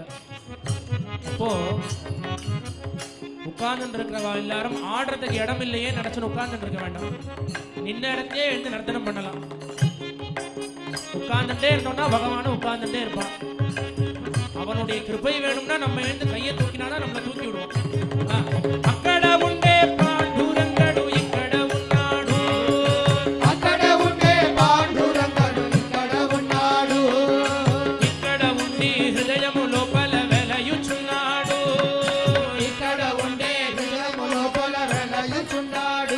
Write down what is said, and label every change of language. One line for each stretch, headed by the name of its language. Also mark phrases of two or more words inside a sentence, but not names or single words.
Tamil: அப்போ உட்கார்ந்து இருக்கிறவா எல்லாரும் ஆடுறதுக்கு இடம் இல்லையே நினைச்சுன்னு உட்கார்ந்து இருக்க வேண்டாம். நின்ன இடத்தையே எழுந்து நர்த்தனம் பண்ணலாம். உட்கார்ந்துட்டே இருந்தோம்னா பகவானும் உட்கார்ந்துட்டே இருப்பான். அவனுடைய கிருபை வேணும்னா நம்ம எழுந்து கையை தூக்கினாதான் நம்மளை தூக்கி விடுவோம்.
Telugu: అక్కడ ఉండే పాండురంగడు ఇక్కడ ఉన్నాడు, అక్కడ ఉండే పాండురంగడు ఇక్కడ ఉన్నాడు, ఇక్కడ ఉండి హృదయము లోపల వెలయుచున్నాడు, ఇక్కడ ఉండే హృదయము లోపల వెలయుచున్నాడు.